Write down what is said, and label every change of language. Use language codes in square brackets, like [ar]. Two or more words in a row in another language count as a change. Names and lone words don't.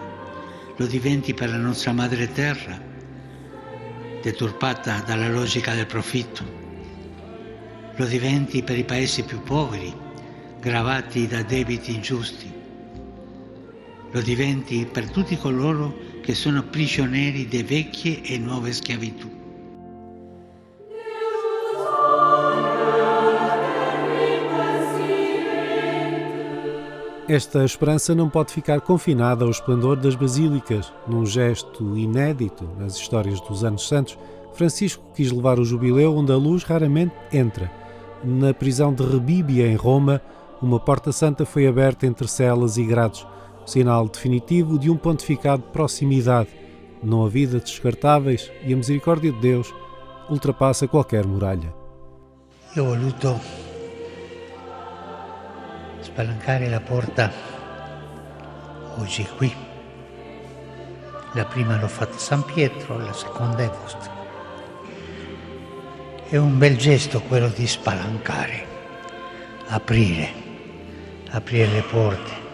[it] Lo diventi per la nostra madre terra, deturpata dalla logica del profitto. Lo diventi per i paesi più poveri, gravati da debiti ingiusti. Lo diventi per tutti coloro che sono prigionieri di vecchie e nuove schiavitù. [pt] Esta esperança não pode ficar confinada ao esplendor das basílicas. Num gesto inédito nas histórias dos anos santos, Francisco quis levar o jubileu onde a luz raramente entra. Na prisão de Rebíbia, em Roma, uma porta santa foi aberta entre celas e grades, sinal definitivo de um pontificado de proximidade. Não há vida descartáveis e a misericórdia de Deus ultrapassa qualquer muralha. [it] Io ho voluto spalancare la porta oggi qui. La prima l'ho fatta a San Pietro, la seconda è vostra. È un bel gesto quello di spalancare, aprire le porte.